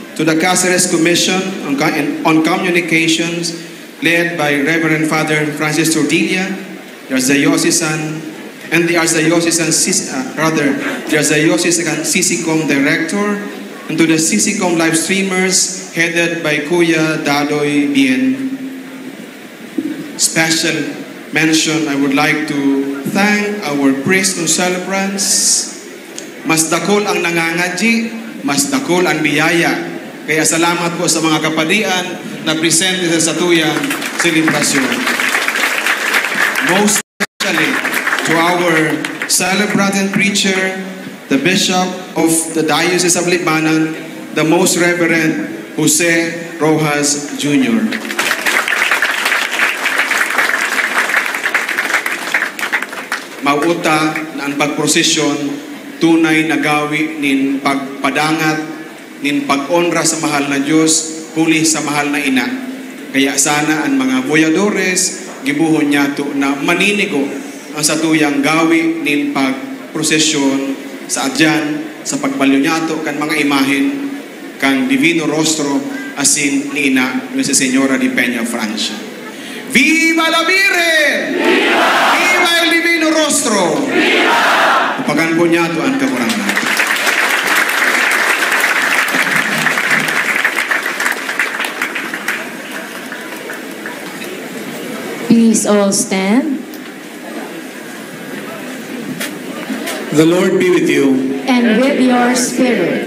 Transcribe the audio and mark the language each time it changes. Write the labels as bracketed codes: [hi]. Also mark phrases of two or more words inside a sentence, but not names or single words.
[en] to the Cáceres Commission on Communications, led by Reverend Father Francis Tordilla, the Archdiocesan CCCOM Director, and to the CCCOM live streamers headed by Kuya Dadoy Bien. Special mention, I would like to thank our priest and celebrants. [bik] Mas dakol ang nangangadji, mas dakol ang biyaya. Kaya salamat po sa mga kapadian na presente sa satuyang selebrasyon. [en] Most especially to our celebrant and preacher, the Bishop of the Diocese of Libanon, the Most Reverend Jose Rojas Jr. [bik] Mauta na ang pagprosesyon tunay na gawi nin pagpadangat nin pag-onra sa mahal na Diyos, huli sa mahal na ina. Kaya sana ang mga boyadores, gibuhon niya to na maninigo ang satuyang gawi nin pagprosesyon sa adyan, sa pagbaliw niya to kan mga imahen kang Divino Rostro asin ni ina Nuestra Señora de Peña Francia. [es] Viva la Virgen! Viva! Viva el Divino Rostro! Viva! [bik] Upagan po niya to ang kakurangan. [en] Please all stand. The Lord be with you. And with your spirit.